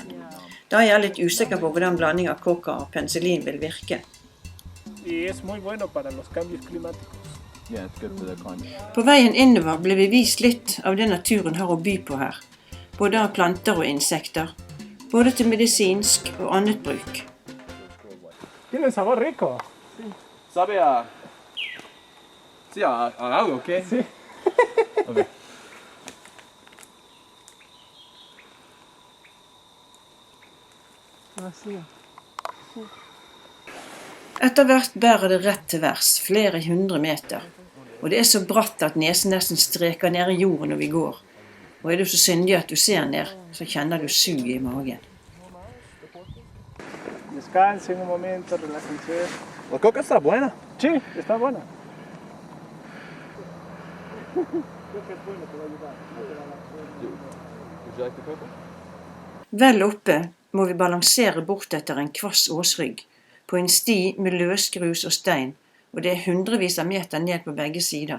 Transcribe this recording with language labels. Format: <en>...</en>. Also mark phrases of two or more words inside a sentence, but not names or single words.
<no>Da er jeg litt usikker på hvordan blanding av koka og penicillin vil virke. På veien innover ble vi vist litt av det naturen har å by på her, både av planter og insekter, både til medisinsk og annet bruk.</no> <es>Tiene sabor rico. Sí. Sabe a... Sí, a agua, ¿ok? Sí. Ok.</es> <no>Etter hvert bærer det rett til værs, flere 100 meter. Og det er så bratt at nesen nesten streker ned i jorden når vi går. Og er du så syndig at du ser ned, så kjenner du sug i magen.</no> <es>Descansen un momento, relájense. La coca está buena. Sí, está buena.</es> <no>Vel oppe må vi balansere bort etter en kvass åsrygg, på en sti med løsgrus og stein, og det er hundrevis av meter ned på begge sider.</no>